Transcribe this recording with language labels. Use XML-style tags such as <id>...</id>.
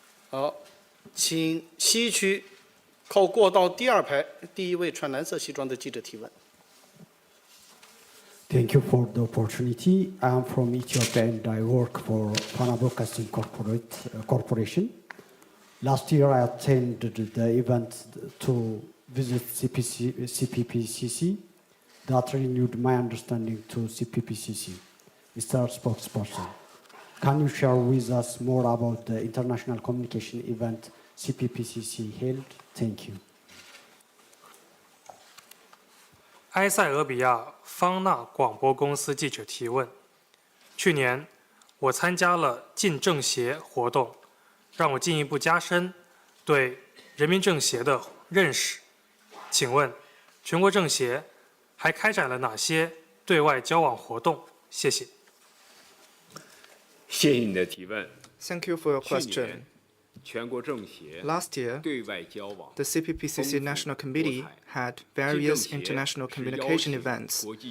<zh>好，请西区靠过道第2排第1位穿蓝色西装的记者提问。</zh> <en>Thank you for the opportunity. I am from Ethiopia and I work for Fana Broadcasting Corporation. Last year I attended the event to visit CPPCC that renewed my understanding to CPPCC. Mr. Spokesperson, can you share with us more about the international communication event CPPCC held? Thank you.</en> <zh>埃塞俄比亚方纳广播公司记者提问：去年我参加了进政协活动，让我进一步加深对人民政协的认识。请问，全国政协还开展了哪些对外交往活动？谢谢。谢谢你的提问。</zh> <en>Thank you for your question.</en> <zh>全国政协</zh> <en>Last year,</en> <zh>对外交往</zh> <en>the CPPCC National Committee had various international communication events.</en>